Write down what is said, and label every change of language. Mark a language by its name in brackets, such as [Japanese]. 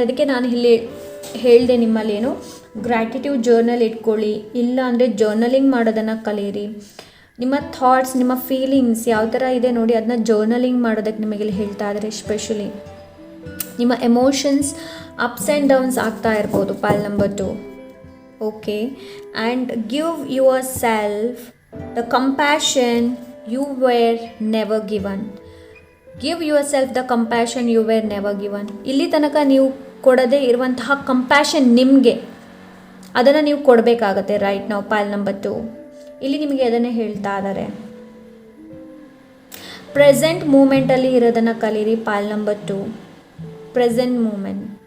[Kannada] ಅದಕ್ಕೆ ನಾನು ಇಲ್ಲಿ ಹೇಳಿದೆ, ನಿಮ್ಮಲ್ಲಿ ಏನು ಗ್ರ್ಯಾಟಿಟ್ಯೂಡ್ ಜರ್ನಲ್ ಇಟ್ಕೊಳ್ಳಿ, ಇಲ್ಲ ಅಂದರೆ ಜರ್ನಲಿಂಗ್ ಮಾಡೋದನ್ನು ಕಲೀರಿ. ನಿಮ್ಮ ಥಾಟ್ಸ್, ನಿಮ್ಮ ಫೀಲಿಂಗ್ಸ್ ಯಾವ ಥರ ಇದೆ ನೋಡಿ, ಅದನ್ನ ಜರ್ನಲಿಂಗ್ ಮಾಡೋದಕ್ಕೆ ನಿಮಗೆ ಇಲ್ಲಿ ಹೇಳ್ತಾ ಇದ್ದಾರೆ. ಎಸ್ಪೆಷಲಿ ನಿಮ್ಮ ಎಮೋಷನ್ಸ್ ಅಪ್ಸ್ ಆ್ಯಂಡ್ ಡೌನ್ಸ್ ಆಗ್ತಾ ಇರ್ಬೋದು. ಪೈಲ್ number 2. [English] Okay, and give yourself the compassion you were never given. Give yourself the compassion you were never given. [Kannada] ಇಲ್ಲಿ ತನಕ ನೀವು ಕೊಡದೇ ಇರುವಂತಹ ಕಂಪ್ಯಾಷನ್ ನಿಮಗೆ, ಅದನ್ನು ನೀವು ಕೊಡಬೇಕಾಗತ್ತೆ ರೈಟ್ ನಾವು. ಪೈಲ್ ನಂಬರ್ 2 ಇಲ್ಲಿ ನಿಮಗೆ ಅದನ್ನೇ ಹೇಳ್ತಾ ಇದ್ದಾರೆ. ಪ್ರೆಸೆಂಟ್ ಮೂಮೆಂಟಲ್ಲಿ ಇರೋದನ್ನು ಕಲೀರಿ. ಪೈಲ್ ನಂಬರ್ 2, ಪ್ರೆಸೆಂಟ್ ಮೂಮೆಂಟ್.